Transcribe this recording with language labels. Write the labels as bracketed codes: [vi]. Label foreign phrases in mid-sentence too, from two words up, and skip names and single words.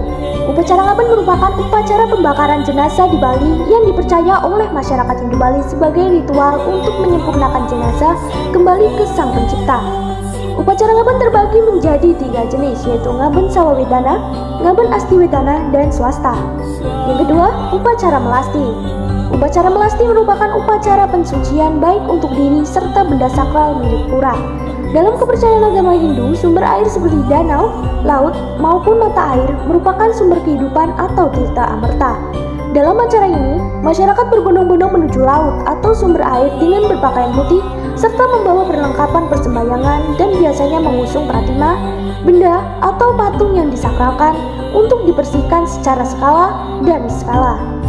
[id] Upacara ngaben merupakan upacara pembakaran jenazah di Bali yang dipercaya oleh masyarakat Hindu Bali sebagai ritual untuk menyempurnakan jenazah kembali ke Sang Pencipta. Upacara ngaben terbagi menjadi 3 jenis, yaitu ngaben Sawawedana, ngaben Astiwedana, dan swasta. Yang kedua, upacara melasti. Upacara melasti merupakan upacara pensucian baik untuk diri serta benda sakral milik pura. Dalam kepercayaan agama Hindu, sumber air seperti danau, laut, maupun mata air merupakan sumber kehidupan atau tirta amerta. Dalam acara ini, masyarakat berbondong-bondong menuju laut atau sumber air dengan berpakaian putih serta membawa perlengkapan persembahyangan dan biasanya mengusung pratima, benda atau patung yang disakralkan untuk dibersihkan secara skala demi skala.